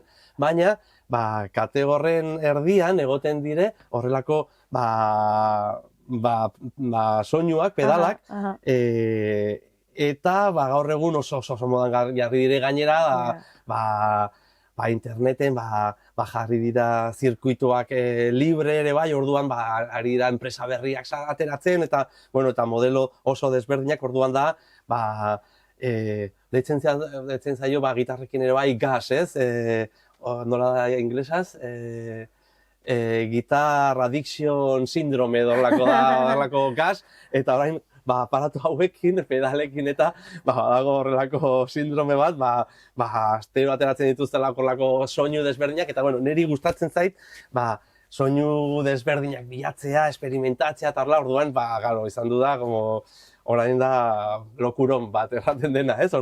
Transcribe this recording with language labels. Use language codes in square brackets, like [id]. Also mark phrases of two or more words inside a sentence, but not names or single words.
[eu] Baina, kate horren erdian egoten dire, horrelako, soinuak, pedalak, eta gaur egun oso modan jarri dire gainera, interneten jarri dira zirkuituak libre ere bai, orduan ari dira enpresa berriak ateratzen eta modelo oso desberdinak orduan da deitzen zaio gitarrekin ere bai gas, ez? Nola da inglesaz? [en] Guitar addiction syndrome [eu] horrelako gas, eta orain aparatu hauekin, pedalekin eta dago horrelako sindrome bat, astero ateratzen dituztelako horrelako soinu desberdinak, eta niri gustatzen zait, soinu desberdinak bilatzea, esperimentatzea eta orduan, izan du da, orain da lokuron bat erraten dena, ez?